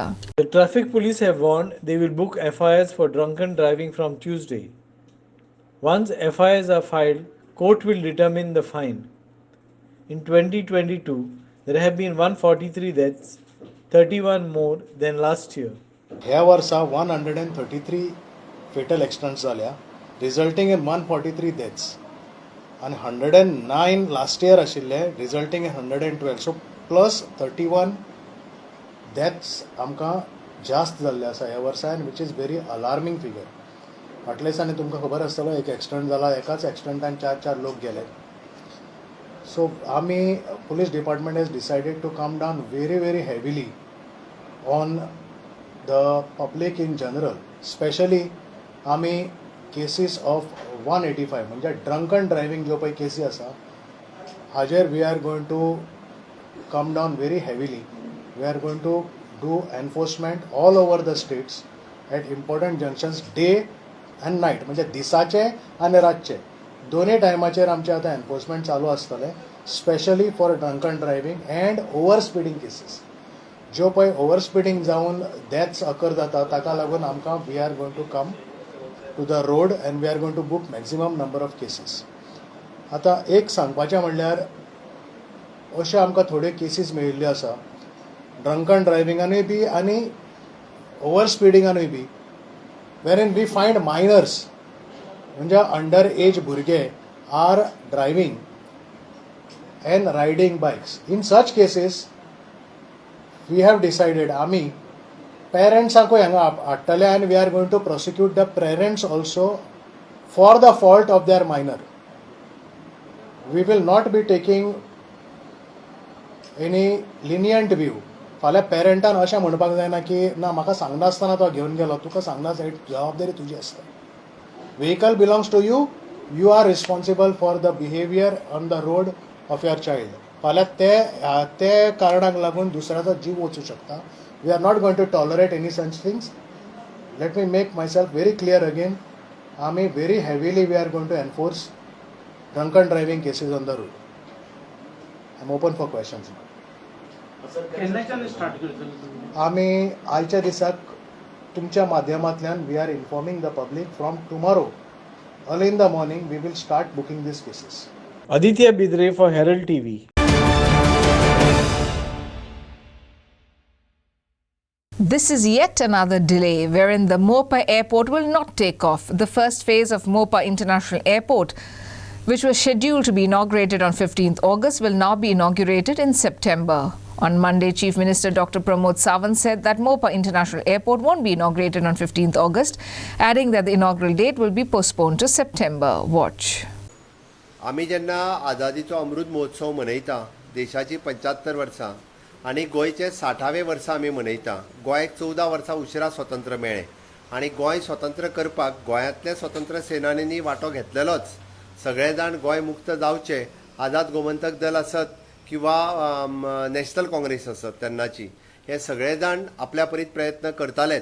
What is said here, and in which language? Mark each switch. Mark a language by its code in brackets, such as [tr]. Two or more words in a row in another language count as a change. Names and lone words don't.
[en] The traffic police have warned they will book FIRs for drunken driving from Tuesday. Once FIRs are filed, court will determine the fine. In 2022, there have been 143 deaths, 31 more than last year. [kok] ह्या वर्सा [en] 133 fatal accidents जाल्या resulting in 143 deaths आनी 109 last year आशिल्ले resulting in 112 so plus 31 deaths [kok] आमकां जास्त जाल्ले आसा ह्या वर्सान [en] which is very alarming figure. [kok] फाटल्या दिसांनी तुमकां खबर आसतलो एक एक्सिडंट जाला एकाच एक्सिडंटान 4 लोक गेले. [en] सो आमी police department has decided to come down very heavily on the public in general, especially आमी cases of 185 म्हणजे drunken driving [kok] ज्यो पळय केसी आसा हाजेर [en] we are going to come down very heavily. we are going to do enforcement all over the states at important junctions day and night [kok] म्हणजे दिसाचे आनी रातचे दोनूय टायमाचेर आमचे आतां एनफोर्समेंट चालू आसतलें [en] specially for drunken driving and over speeding cases [kok] ज्यो पळय [en] over speeding जावन deaths occur [kok] जाता ताका लागून आमकां [en] we are going to come to the road and we are going to book maximum number of cases. [kok] आतां एक सांगपाचें म्हणल्यार अश्यो आमकां थोड्यो केसीस मेळिल्ल्यो आसा ड्रंकन ड्रायव्हिंगानूय बी आनी ओवर स्पिडींगानूय बी [en] where we find minors [kok] म्हणजे [en] under age [kok] भुरगे [en] are driving and riding bikes. in such cases we have decided [kok] आमी पेरंट्सांकूय हांगा हाडटले आनी [en] we are going to prosecute the parents also for the fault of their minor. we will not be taking any lenient view. [kok] फाल्यां पेरंटान अशें म्हणपाक जायना की ना म्हाका सांगनासतना तो घेवन गेलो तुका सांगना जबाबदारी तुजी आसता. [en] Vehicle belongs to you. You are responsible for the behavior on the road of your child. [kok] फाल्यां ते कारणाक लागून दुसऱ्याचो जीव वचूं शकता. [en] We are not going to tolerate any such things. Let me make myself very clear again. आमी very heavily we are going to enforce drunken driving cases on the road. I am open for questions. [kok] आमी आयच्या दिसाक तुमच्या माध्यमांतल्यान [en] we are informing the public from tomorrow early in the morning we will start booking these cases. Aditya Bidre for Herald TV. This is yet another delay wherein the Mopa airport will not take off. The first phase of Mopa International Airport, which was scheduled to be inaugurated on 15th August, will now be inaugurated in September. On Monday, Chief Minister Dr. Pramod Sawant said that Mopa International Airport won't be inaugurated on 15th August, adding that the inaugural date will be postponed to September. Watch. [kok] आमी जेन्ना आझादीचो अमृत महोत्सव मनयता देशाची 75 वर्सां आनी गोंयचे 60वें वर्स आमी मनयता. गोंयाक 14 वर्सां उशिरा स्वतंत्र मेळ्ळें आनी गोंय स्वतंत्र करपाक गोंयांतल्या स्वतंत्र सेनानींनी वांटो घेतलेलोच. सगळे जाण गोंय मुक्त जावचें आझाद गोमंतक दल आसत किंवा नॅशनल काँग्रेस आसत तेन्नाची हे सगळे जाण आपल्या परीत प्रयत्न करतालेच.